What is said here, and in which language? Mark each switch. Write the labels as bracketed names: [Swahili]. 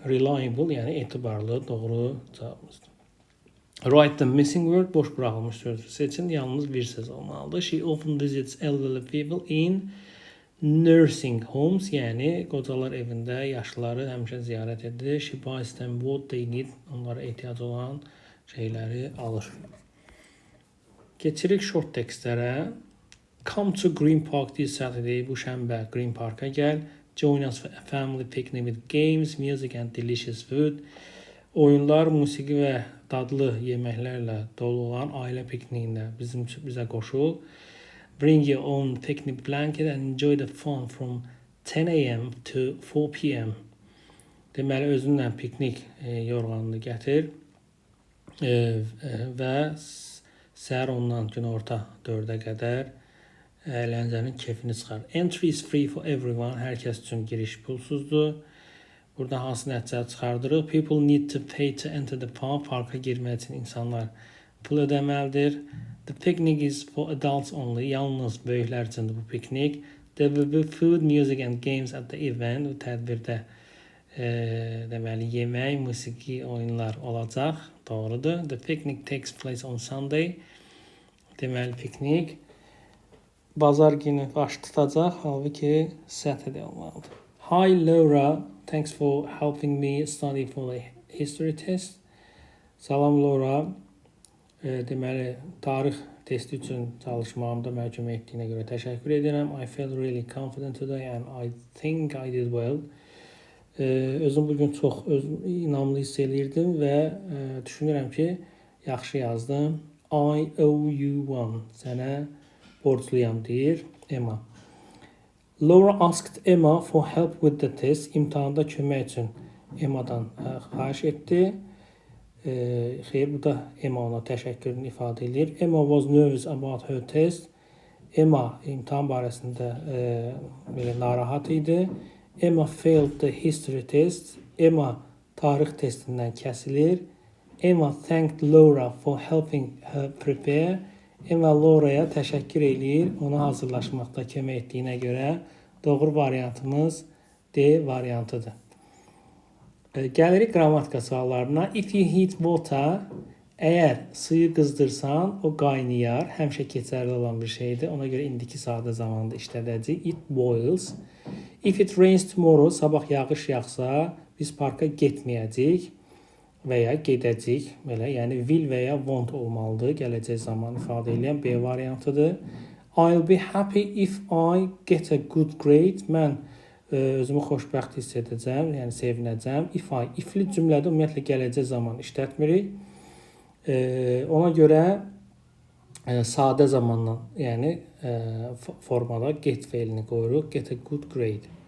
[Azerbaijani] Reliable, yəni etibarlı, doğru cavabımızdır. [English] Write the missing word, [Azerbaijani] boş buraxılmış sözü seçin. Yalnız bir söz olmalıdır. [English] She often visits elderly people in nursing homes, [Azerbaijani] yəni qocalar evində yaşlıları həmişə ziyarət edir. [English] She buys them what they need, [Azerbaijani] onlara ehtiyac olan şeyləri alır. Keçirik short tekstlərə. [English] Come to Green Park this Saturday, [Azerbaijani] bu şənbə Green Park'a gəl. [English] Join us for a family picnic with games, music and delicious food. [Azerbaijani] Oyunlar, musiqi və dadlı yeməklərlə dolu olan ailə pikniyində bizə qoşul. [English] Bring your own picnic blanket and enjoy the fun from 10 a.m. to 4 p.m. [Azerbaijani] Deməli, özünlə piknik yorğanını gətir və səhər ondan günorta 4-ə qədər əyləncənin keyfini çıxar. [English] Entry is free for everyone. [Azerbaijani] Hər kəs üçün giriş pulsuzdur. Burada hansı nəticə çıxardırıq? [English] People need to pay to enter the park. [Azerbaijani] Parka girmək üçün insanlar pul ödəməlidir. [English] The picnic is for adults only. [Azerbaijani] Yalnız böyüklər üçündür bu piknik. [English] There will be food, music and games at the event. [Azerbaijani] Bu tədbirdə deməli yemək, musiqi, oyunlar olacaq. Doğrudur. [English] The picnic takes place on Sunday. [Azerbaijani] Deməli piknik bazar günü baş tutacaq, halbuki Saturday olmalıdır. [English] Hi Laura, thanks for helping me study for the history test. [Azerbaijani] Salam Laura, deməli tarix testi üçün çalışmağımda mənə kömək etdiyinə görə təşəkkür edirəm. [English] I feel really confident today and I think I did well. [Azerbaijani] Özüm bugün çox inamlı hiss eləyirdim və düşünürəm ki, yaxşı yazdım. [English] I owe you one. [Azerbaijani] Sənə borcluyam deyir [English] Emma. Laura asked Emma for help with the test. [Azerbaijani] İmtahanda kömək üçün Emma'dan xahiş etdi. Xeyr, bu da Emma ona təşəkkürünü ifadə edir. [English] Emma was nervous about her test. [Azerbaijani] Emma imtahan barəsində belə narahat idi. [English] Emma failed the history test. [Azerbaijani] Emma tarix testindən kəsilir. [English] Emma thanked Laura for helping her prepare. [Azerbaijani] Emma Laura'ya təşəkkür eləyir, ona hazırlaşmaqda kömək etdiyinə görə. Doğru variantımız D variantıdır. Gəlirik qrammatika suallarına. [English] If you heat water, [Azerbaijani] əgər suyu qızdırsan, o qaynayar. Həmişə keçərli olan bir şeydir. Ona görə indiki sadə zamanda işlədəcəyik. [English] It boils. If it rains tomorrow, [Azerbaijani] sabah yağış yağsa, biz parka getməyəcəyik və ya gedəcəyik. Belə, yəni will və ya won't olmalıdır. Gələcək zaman ifadə edən B variantıdır. [English] I'll be happy if I get a good grade. [Azerbaijani] Mən özümü xoşbəxt hiss edəcəm, yəni sevinəcəm. Ifli cümlədə ümumiyyətlə gələcək zaman işlətmirik. Ona görə sadə zamanla, yəni formada get fe'lini qoyuruq. [English] Get a good grade.